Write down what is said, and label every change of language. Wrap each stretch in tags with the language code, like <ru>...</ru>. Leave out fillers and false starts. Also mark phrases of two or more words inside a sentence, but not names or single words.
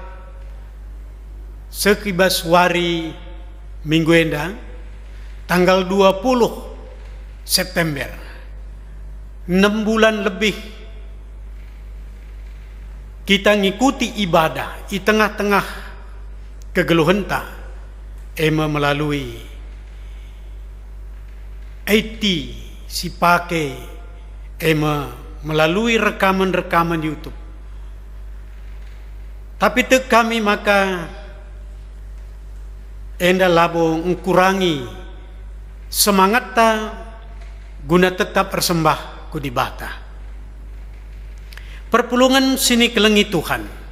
<btx>sekibas wari minggu enda tanggal 20 September 6 bulan lebih kita ngikuti ibadah</btx> <id>di tengah-tengah</id> <btx>kegeluhenta melalui IT si pakai</btx> <id>melalui rekaman-rekaman YouTube.</id> <btx>Tapi tek kami maka enda labo ngurangi semangat ta guna tetap bersembah ku di bata. Perpulungan sini kelengi Tuhan.</btx>